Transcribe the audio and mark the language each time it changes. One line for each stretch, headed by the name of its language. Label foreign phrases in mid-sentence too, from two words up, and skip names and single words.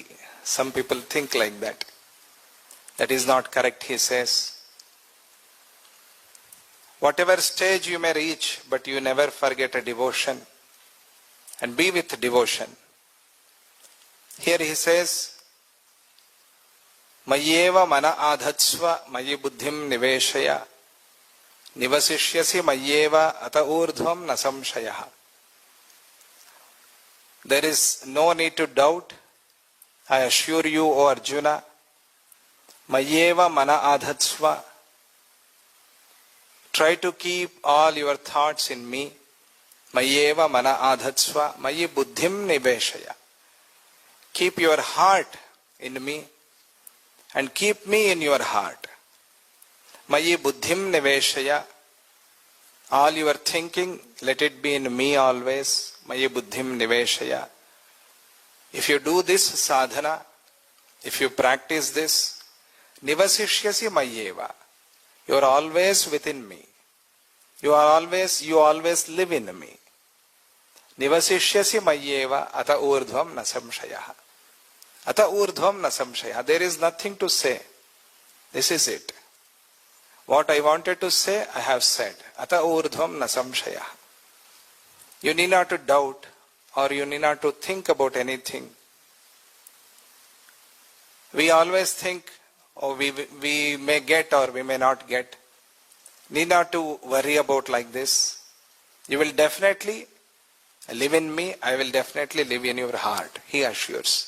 English: Some people think like that. That is not correct, he says. Whatever stage you may reach, but you never forget a devotion and be with devotion. Here he says,
Sanskrit: Mayyeva mana adhatsva mayi buddhim niveshaya nivasishyasi mayyeva ata urdhvam nasamshayaha.
English: There is no need to doubt I assure you, O Arjuna,
Sanskrit: Mayeva mana adhatsva.
English: Try to keep all your thoughts in me.
Sanskrit: Mayeva mana adhatsva. Mayi buddhim niveshaya.
English: Keep your heart in me and keep me in your heart.
Sanskrit: Mayi buddhim niveshaya.
English: All your thinking, let it be in me always.
Sanskrit: Mayi buddhim niveshaya.
English: If you do this sadhana, if you practice this,
Sanskrit: nivasishyasi mayeva.
English: You are always within me. You always live in me.
Sanskrit: Nivasishyasi mayeva ata urdhvam na samshayaha. Ata urdhvam na samshayaha.
English: There is nothing to say. This is it. What I wanted to say, I have said.
Sanskrit: Ata urdhvam na samshayaha.
English: You need not to doubt or you need not to think about anything. We always think, oh, we may get or we may not get. Need not to worry about like this. You will definitely live in me, I will definitely live in your heart, he assures.